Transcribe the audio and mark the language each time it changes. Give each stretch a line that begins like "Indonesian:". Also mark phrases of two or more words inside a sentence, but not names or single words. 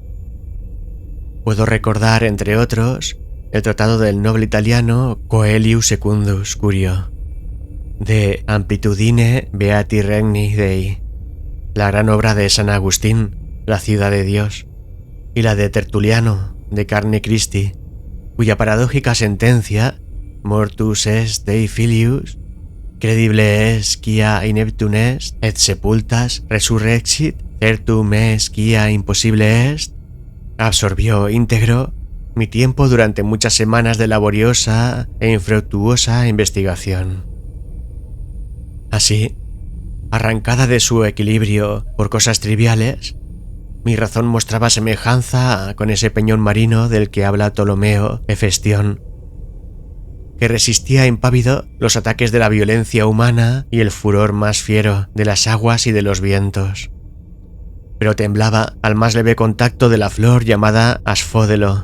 Spanish: Puedo recordar, entre otros, el tratado del noble italiano Coelius Secundus Curio, de Amplitudine Beati Regni Dei, la gran obra de San Agustín, La ciudad de Dios, y la de Tertuliano, de Carne Christi, cuya paradójica sentencia
Latin: Mortus est Dei filius, credible es quia ineptum est, et sepultas resurrexit, certum est quia imposible est,
Spanish: absorbió íntegro mi tiempo durante muchas semanas de laboriosa e infructuosa investigación. Así, arrancada de su equilibrio por cosas triviales, mi razón mostraba semejanza con ese peñón marino del que habla Ptolomeo Hefestión, que resistía impávido los ataques de la violencia humana y el furor más fiero de las aguas y de los vientos, pero temblaba al más leve contacto de la flor llamada asfódelo.